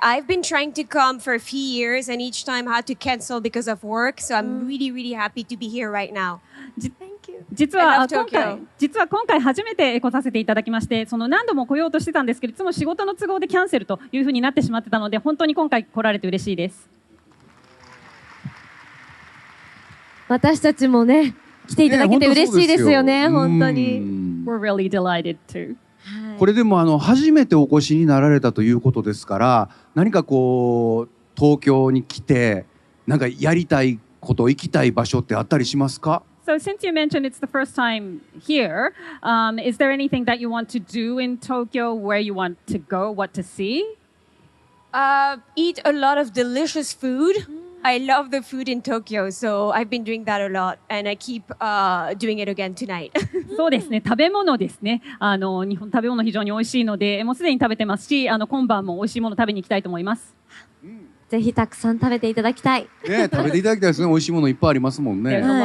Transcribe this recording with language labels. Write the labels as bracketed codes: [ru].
[en] I've been trying to come for a few years and each time I had to cancel because of work. So I'm really, really happy to be here right now. [ja] 実は今回初めて来させていただきまして、その何度も来ようとしてたんですけど、いつも仕事の都合でキャンセルというふうになってしまってたので、本当に今回来られて嬉しいです。私たちもね、来ていただけて嬉しいですよね、本当に。 [en] We're really delighted too. [ja] これでも初めてお越しになられたということですから、何かこう東京に来てなんかやりたいこと行きたい場所ってあったりしますか？ [en] So since you mentioned it's the first time here, is there anything that you want to do in Tokyo, where you want to go, what to see? Eat a lot of delicious food. I love the food in Tokyo, so I've been doing that a lot, and I keep doing it again tonight. [ja] そうですね、食べ物ですね。日本食べ物非常に美味しいので、もうすでに食べてますし、今晩も美味しいもの食べに行きたいと思います。ぜひたくさん食べていただきたい。ね、食べていただきたいですね。美味しいものいっぱいありますもんね。